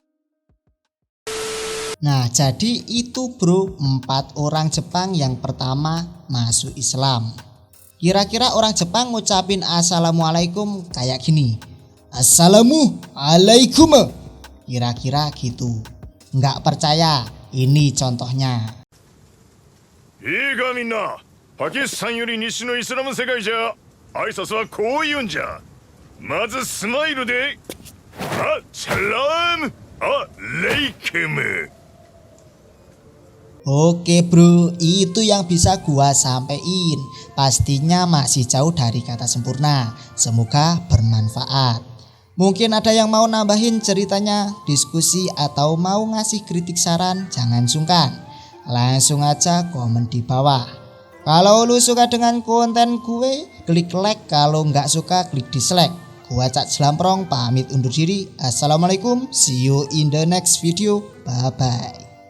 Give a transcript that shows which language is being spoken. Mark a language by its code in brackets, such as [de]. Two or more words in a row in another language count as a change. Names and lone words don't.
[id] Nah, jadi itu bro, 4 orang Jepang yang pertama masuk Islam. Kira-kira orang Jepang ngucapin assalamualaikum kayak gini, assalamualaikum, kira-kira gitu. Nggak percaya, ini contohnya. [ja] いいかみんな、パキスタンより西のイスラム世界じゃ挨拶はこう言うんじゃ。まずスマイルでシャラームレイクム。 [id] Oke bro, itu yang bisa gua sampein. Pastinya masih jauh dari kata sempurna. Semoga bermanfaat. Mungkin ada yang mau nambahin ceritanya, diskusi, atau mau ngasih kritik saran, jangan sungkan. Langsung aja komen di bawah. Kalau lu suka dengan konten gue, klik like. Kalau nggak suka, klik dislike. Gua Cak Jelamprong pamit undur diri. Assalamualaikum, [en] see you in the next video. Bye bye.